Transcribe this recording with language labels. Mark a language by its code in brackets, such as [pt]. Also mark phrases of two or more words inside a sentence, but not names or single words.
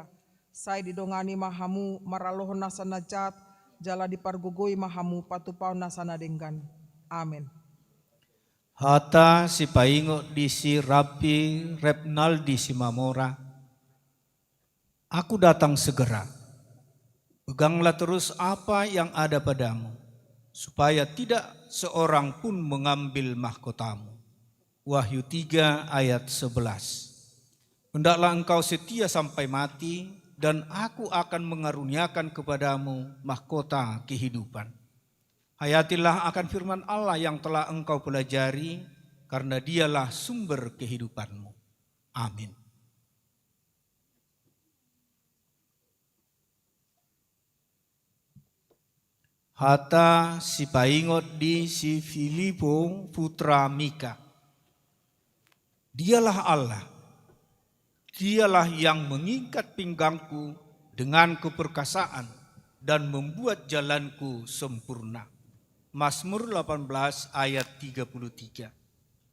[bbc] Saya didongani mahamu maralohon nasa najat, jala dipargogoi mahamu patupau nasa nadenggan. Amin. Hata si paingo di si Rapi Repnaldi si Mamora. [id] Aku datang segera. Peganglah terus apa yang ada padamu, supaya tidak seorang pun mengambil mahkotamu. Wahyu 3 ayat 11. Hendaklah engkau setia sampai mati, dan aku akan mengaruniakan kepadamu mahkota kehidupan. Hayatilah akan firman Allah yang telah engkau pelajari, karena dialah sumber kehidupanmu. Amin. [bbc] Hata si paingot di si Filipo putra Mika. [id] Dialah Allah. Dialah yang mengikat pinggangku dengan keperkasaan dan membuat jalanku sempurna. Mazmur 18 ayat 33.